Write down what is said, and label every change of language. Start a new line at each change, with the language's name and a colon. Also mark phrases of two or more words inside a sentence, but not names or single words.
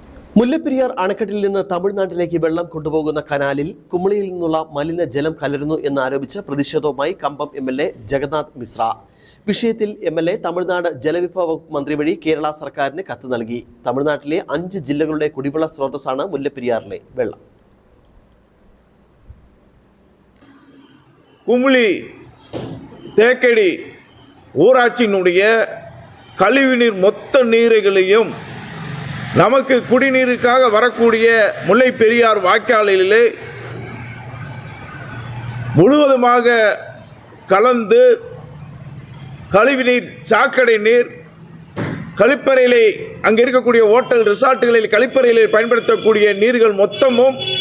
Malayalam: മുല്ലപ്പെരിയാർ അണക്കെട്ടിൽ നിന്ന് തമിഴ്നാട്ടിലേക്ക് വെള്ളം കൊണ്ടുപോകുന്ന കനാലിൽ കുമളിയിൽ നിന്നുള്ള മലിനജലം കലരുന്നു എന്നാരോപിച്ച് പ്രതിഷേധവുമായി കമ്പം എംഎൽഎ ജഗന്നാഥ് മിശ്ര. വിഷയത്തിൽ എംഎൽഎ തമിഴ്നാട് ജലവിഭവ വകുപ്പ് മന്ത്രി വഴി കേരള സർക്കാരിന് കത്ത് നൽകി. തമിഴ്നാട്ടിലെ 5 ജില്ലകളുടെ കുടിവെള്ള സ്രോതസ്സാണ് മുല്ലപ്പെരിയാറിലെ വെള്ളം.
Tamil: குமுளி தேக்கடி ஊராட்சியினுடைய கழிவுநீர் மொத்த நீரைகளையும் நமக்கு குடிநீருக்காக வரக்கூடிய முல்லை பெரியார் வாய்க்காலிலே முழுவதுமாக கலந்து கழிவுநீர், சாக்கடை நீர், கழிப்பறையிலே அங்கே இருக்கக்கூடிய ஹோட்டல் ரிசார்ட்டுகளில் கழிப்பறையிலே பயன்படுத்தக்கூடிய நீர்கள் மொத்தமும்